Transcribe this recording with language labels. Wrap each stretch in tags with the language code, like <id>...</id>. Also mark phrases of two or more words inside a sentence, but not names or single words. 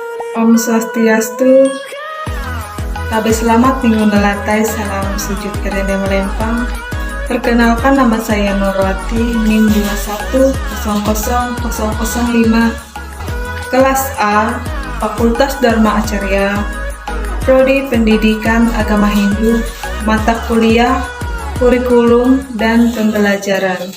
<id>Om Swastiastu, Tabe selamat minggu nelatai, salam sujud kerende melempang. Perkenalkan, nama saya Nurwati, NIM 2100005, kelas A, Fakultas Dharma Acarya, Prodi Pendidikan Agama Hindu, mata kuliah, kurikulum, dan pembelajaran.</id>